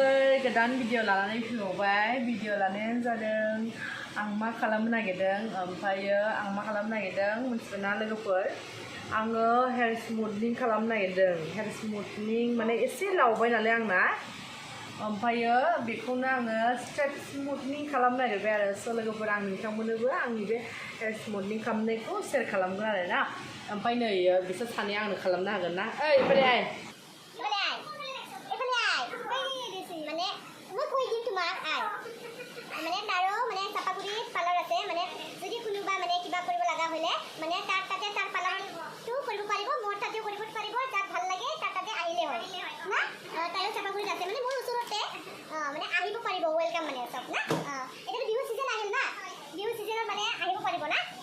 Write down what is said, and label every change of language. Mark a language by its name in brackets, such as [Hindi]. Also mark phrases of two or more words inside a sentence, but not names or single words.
[Bodo] गोदान भिडिअ लानानै फैबावबाय भिडिअ लानायानो जादों आं मा खालामनो नागिरदों ओमफ्रायो आं मा खालामनो नागिरदों मिथिबायना लोगोफोर आङो [English] hair smoothening [Bodo] खालामनो नागिरदों [English] hair smoothening [Bodo] माने एसे लावबाय नालाय आंना ओमफ्रायो बेखौनो आङो [English] straight smoothening [Bodo] खालामनो नागिरबाय आरो स' लोगोफोर आं नोंथांमोननोबो आंनि बे [English] hair smoothening [Bodo] खालामनायखौ शेयार खालामगोन आरो ना ओमफ्राय नै बिसोर सानैया आंनो खालामनो हागोन ना ओइ बोराय [Assamese] মানে তাৰো মানে চাপাগুৰি পাৰ্লাৰ আছে মানে যদি কোনোবা মানে কিবা কৰিব লগা হ'লে মানে তাৰ তাতে তাৰ পাৰ্লাৰটো কৰিব পাৰিব মোৰ তাতেও কৰিব পাৰিব যাক ভাল লাগে তাৰ তাতে আহিলে হয় না তাইও চাপাগুৰিত আছে মানে মোৰ ওচৰতে মানে আহিব পাৰিব ৱেলকাম মানে চব না এতিয়া বিহু চিজন আহিল না বিহু চিজনত মানে আহিব পাৰিব না